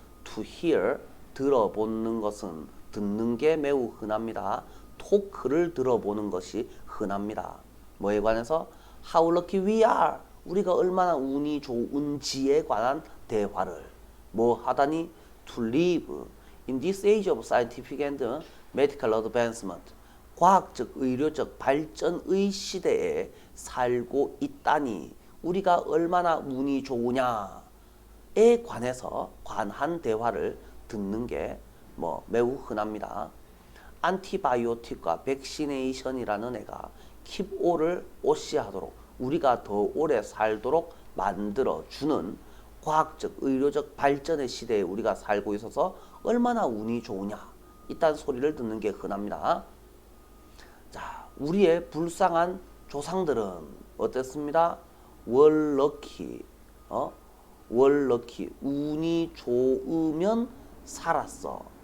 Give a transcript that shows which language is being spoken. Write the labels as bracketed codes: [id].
[en] To hear, [ko] 들어보는 것은, 듣는 게 매우 흔합니다. 토크를 들어보는 것이 흔합니다. 뭐에 관해서? [en] How lucky we are. [ko] 우리가 얼마나 운이 좋은지에 관한 대화를 뭐 하다니? [en] To live in this age of scientific and medical advancement. [ko] 과학적, 의료적 발전의 시대에 살고 있다니 우리가 얼마나 운이 좋으냐에 관한 대화를 듣는 게 뭐 매우 흔합니다. 안티바이오틱과 백시네이션이라는 애가 [en] keep all [ko] 을 오시하도록 우리가 더 오래 살도록 만들어주는 과학적, 의료적 발전의 시대에 우리가 살고 있어서 얼마나 운이 좋으냐 이딴 소리를 듣는 게 흔합니다. 자, 우리의 불쌍한 조상들은 어땠습니다? [en] were lucky, were lucky, [ko] 운이 좋으면 살았어.